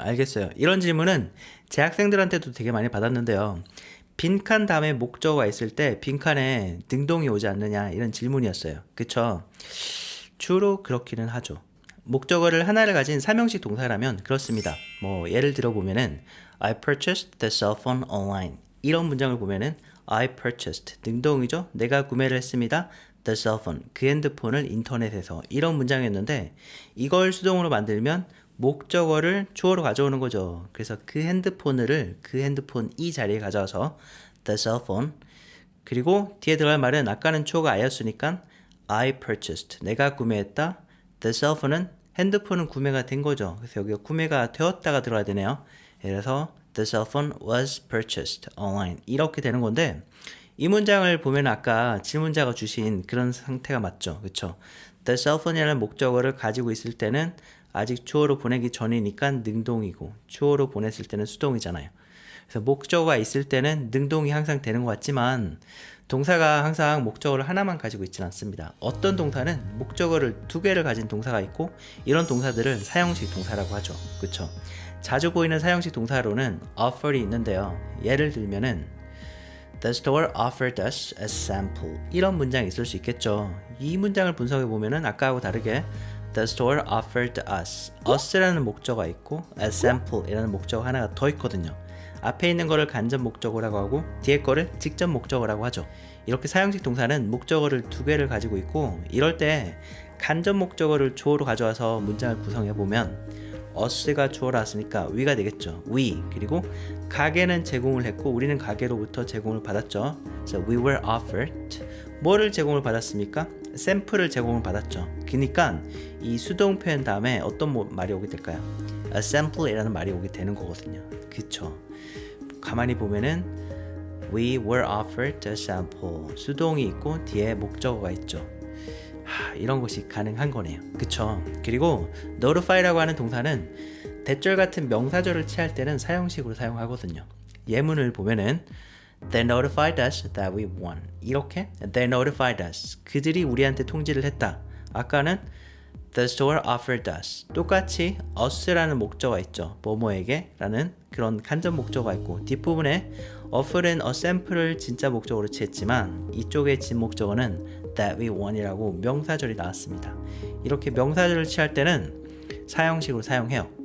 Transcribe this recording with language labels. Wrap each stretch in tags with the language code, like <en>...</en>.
<ko>알겠어요. 이런 질문은 재학생들한테도 되게 많이 받았는데요. 빈칸 다음에 목적어가 있을 때 빈칸에 능동이 오지 않느냐 이런 질문이었어요. 그쵸? 주로 그렇기는 하죠. 목적어를 하나를 가진 삼형식 동사라면 그렇습니다.</ko> <en>예를 들어 보면은 I purchased the cell phone online.</en> <ko>이런 문장을 보면은</ko> <en>I purchased</en> <ko>능동이죠. 내가 구매를 했습니다.</ko> <en>The cell phone</en> <ko>그 핸드폰을 인터넷에서 이런 문장이었는데 이걸 수동으로 만들면 목적어를 주어로 가져오는 거죠. 그래서 그 핸드폰 이 자리에 가져와서 the cell phone 그리고 뒤에 들어갈 말은 아까는 주어가 I였으니까</ko> <en>I purchased</en> <ko>내가 구매했다. The cell phone은 핸드폰은 구매가 된 거죠. 그래서 여기가 구매가 되었다가 들어야 되네요. 그래서</ko> <en>The cell phone was purchased online.</en> <ko>이렇게 되는 건데 이 문장을 보면 아까 질문자가 주신 그런 상태가 맞죠. 그쵸? The cell phone이라는 목적어를 가지고 있을 때는 아직 주어로 보내기 전이니까 능동이고 주어로 보냈을 때는 수동이잖아요. 그래서 목적어가 있을 때는 능동이 항상 되는 것 같지만 동사가 항상 목적어를 하나만 가지고 있지는 않습니다. 어떤 동사는 목적어를 두 개를 가진 동사가 있고 이런 동사들을 사형식 동사라고 하죠. 그쵸? 자주 보이는 사형식 동사로는 offer이 있는데요.</ko> <en>예를 들면은 The store offered us a sample.</en> <ko>이런 문장이 있을 수 있겠죠. 이 문장을 분석해 보면은 아까하고 다르게</ko> <en>The store offered us.</en> <ko>us라는 목적어가 있고 a sample이라는 목적어 하나가 더 있거든요. 앞에 있는 거를 간접 목적어라고 하고 뒤에 거를 직접 목적어라고 하죠. 이렇게 사형식 동사는 목적어를 두 개를 가지고 있고 이럴 때 간접 목적어를 주어로 가져와서 문장을 구성해 보면 us가 주어 나왔으니까 we가 되겠죠.</ko> <en>we.</en> <ko>그리고 가게는 제공을 했고 우리는 가게로부터 제공을 받았죠. 그래서</ko> <en>we were offered.</en> <ko>뭐를 제공을 받았습니까? 샘플을 제공을 받았죠. 그러니까 이 수동 표현 다음에 어떤 말이 오게 될까요? A sample이라는 말이 오게 되는 거거든요. 그쵸? 가만히 보면은</ko> <en>we were offered a sample.</en> <ko>수동이 있고 뒤에 목적어가 있죠. 이런 것이 가능한 거네요. 그쵸? 그리고 notify라고 하는 동사는 대절 같은 명사절을 취할 때는 사형식으로 사용하거든요. 예문을 보면은</ko> <en>They notified us that we won.</en> <ko>이렇게</ko> <en>They notified us.</en> <ko>그들이 우리한테 통지를 했다. 아까는</ko> <en>The store offered us.</en> <ko>똑같이 us라는 목적어가 있죠. 뭐뭐에게 라는 그런 간접 목적어가 있고 뒷부분에 offer은 a sample을 진짜 목적어로 취했지만 이쪽의 진 목적어는</ko> <en>that we won</en> <ko>이라고 명사절이 나왔습니다. 이렇게 명사절을 취할 때는 사형식으로 사용해요.</ko>